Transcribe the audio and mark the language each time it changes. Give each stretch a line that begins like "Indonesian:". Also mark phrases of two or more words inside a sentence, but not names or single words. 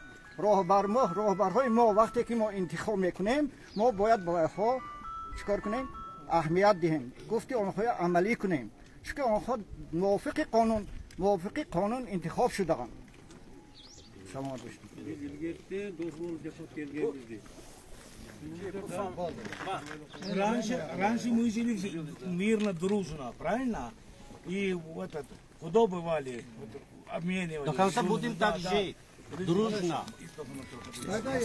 Tajik: راهبرهای ما وقتی که ما انتخاب میکنیم ما باید با آنها چیکار کنیم؟ اهمیت دهیم. گفتی آنها عملی کنیم. چون آنها موافق قانون انتخاب شده‌اند. شما باشید.
Russian: Раньше мы жили мирно, дружно, правильно? И вот это, куда бывали, вот, обменивались. До конца будем так жить. Дружно. Тогда я.